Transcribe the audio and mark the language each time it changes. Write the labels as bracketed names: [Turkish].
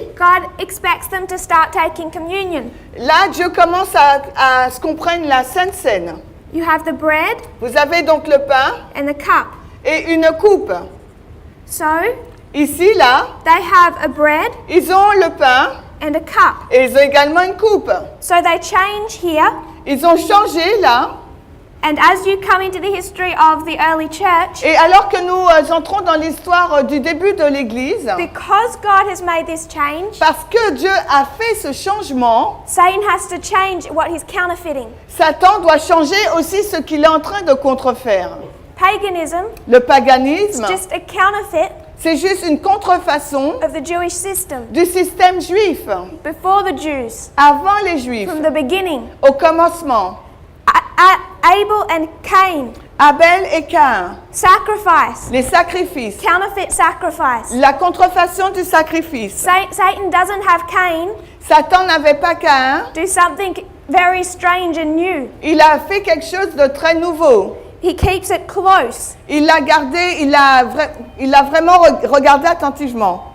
[English] God expects them to start taking communion. [French] là, Dieu commence à ce qu'on prenne la Sainte Seine. [English] You have the bread [French] Vous avez donc le pain [English] and the cup. [French] et une coupe. [English] So [French] Ici, là, [English] they have a bread [French] ils ont le pain [English] and a cup. [French] et ils ont également une coupe. [English] So they change here. [French] Ils ont changé, là. [English] And as you come into the history of the early church, [French] Et alors que nous entrons dans l'histoire du début de l'Église, [English] because God has made this change, [French] parce que Dieu a fait ce changement, [English] Satan has to change what he's counterfeiting. [French] Satan doit changer aussi ce qu'il est en train de contrefaire. [English] Paganism [French] Le paganisme, [English] is just a counterfeit [French] c'est juste une contrefaçon [English] of the Jewish system [French] du système juif, [English] before the Jews, [French] avant les Juifs, [English] from the beginning. [French] au commencement. [English] Abel and Cain, [French] Abel et Caïn, [English] sacrifice, [French] les sacrifices, [English] counterfeit sacrifice. [French] la contrefaçon du sacrifice. [English] Satan doesn't have Cain [French] Satan n'avait pas Caïn, [English] do something very strange and new. [French] il a fait quelque chose de très nouveau. [English] He keeps it close, [French] Il l'a gardé, il a vraiment regardé attentivement.